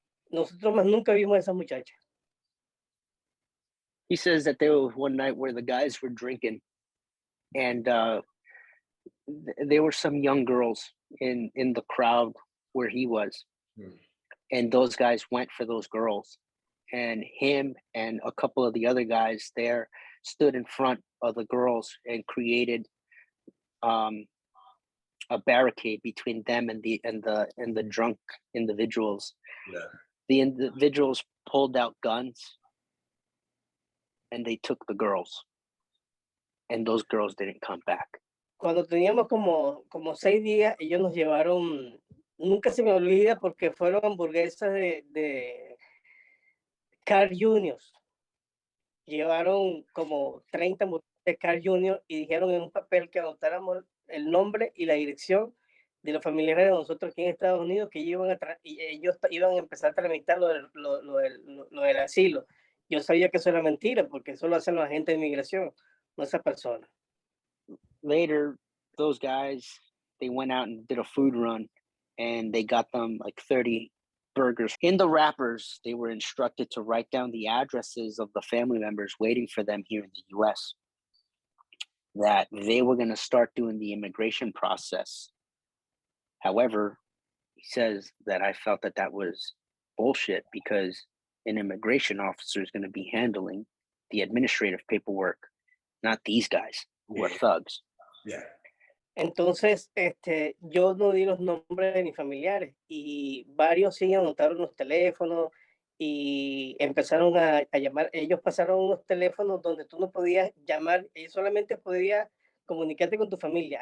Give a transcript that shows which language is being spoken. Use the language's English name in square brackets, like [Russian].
[Spanish] Nosotros más nunca vimos a esas muchachas. [English] He says that there was one night where the guys were drinking and there were some young girls in the crowd where he was. And those guys went for those girls, and him and a couple of the other guys there stood in front of the girls and created a barricade between them and the drunk individuals. Yeah. The individuals pulled out guns and they took the girls, and those girls didn't come back. [Spanish] Cuando teníamos como 6 días, ellos nos llevaron, nunca se me olvida porque fueron hamburguesas de Carl Juniors. Llevaron como 30 hamburguesas de Carl Junior y dijeron en un papel que anotáramos el nombre y la dirección de los familiares de nosotros aquí en Estados Unidos, que ellos iban a empezar a tramitar lo del asilo. Yo sabía que eso era mentira porque eso lo hacen los agentes de inmigración, no esa persona. [English] Later, those guys, they went out and did a food run and they got them like 30 burgers. In the wrappers, they were instructed to write down the addresses of the family members waiting for them here in the US, that they were going to start doing the immigration process. However, he says that I felt that was bullshit because an immigration officer is going to be handling the administrative paperwork, not these guys who are thugs. Yeah. [Spanish] Entonces, yo no di los nombres de mis familiares y varios sí anotaron los teléfonos y empezaron a llamar. Ellos pasaron unos teléfonos donde tú no podías llamar, ellos solamente podías comunicarte con tu familia.